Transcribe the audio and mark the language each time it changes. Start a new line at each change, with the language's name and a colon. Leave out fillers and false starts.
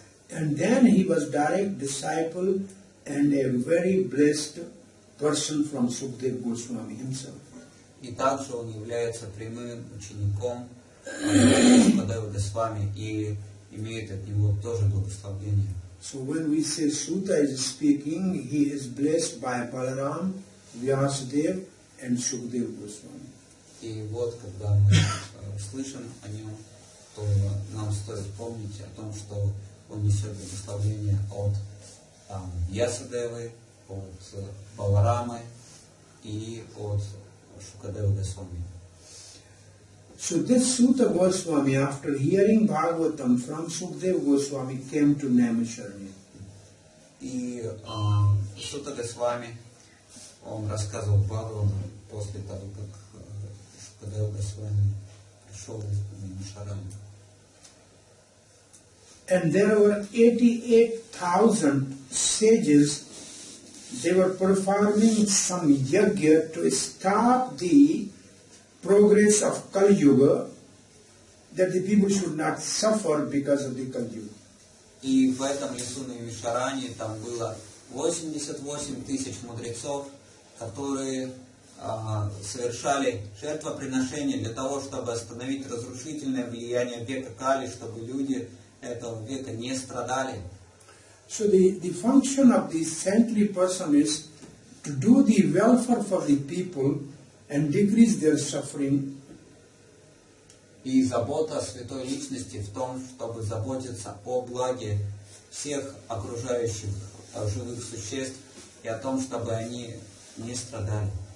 English: And then he was direct disciple and a very blessed person from Sukadeva Goswami himself.
Russian: И также он является прямым учеником Сукадева Госвами и имеет от него тоже благословение.
English: So when we say Suta is speaking, he is blessed by Balaram, Vyasadeva and Sukadeva Goswami.
Russian: И вот, когда мы слышим о нем, то нам стоит помнить о том, что он несет благословение от Вьясадевы, от Баларамы и от Шукадева Госвами.
English: So this Suta Goswami, after hearing Bhagavatam from Sukadeva Goswami, came to Naimisharanya.
Russian: И Сута Госвами, он рассказывал Бхагаватам после того, как Шукадева Госвами пришел в Наймишаранью.
English: And there were 88,000 sages. They were performing some yajna to stop the progress of Kali Yuga, that the people should not suffer because of the Kali Yuga.
Russian: И в этом лесу Наймишаранье там было 88 тысяч мудрецов, которые совершали жертвоприношения для того, чтобы остановить разрушительное влияние века Кали, чтобы люди этого века не страдали.
English: So the function of the saintly person is to do the welfare for the people and decrease their suffering.
Russian: И забота святой личности в том, чтобы заботиться о благе всех окружающих живых существ и о том, чтобы они не страдали.